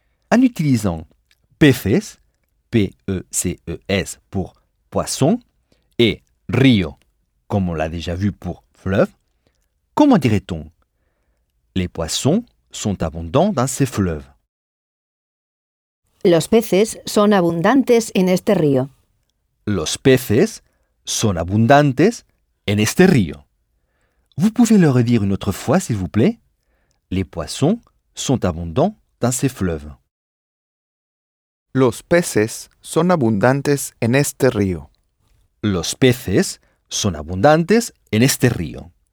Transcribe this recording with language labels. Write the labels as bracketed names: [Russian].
[French] En utilisant peces, P-E-C-E-S pour poisson, et río, comme on l'a déjà vu pour fleuve, comment dirait-on ? Les poissons sont abondants dans ces fleuves. [Spanish] Los peces son abundantes en este río. Los peces son abundantes en este río. [French] Vous pouvez le redire une autre fois, s'il vous plaît. Les poissons sont abondants dans ces fleuves. [Spanish] Los peces son abundantes en este río. Los peces son abundantes en este río.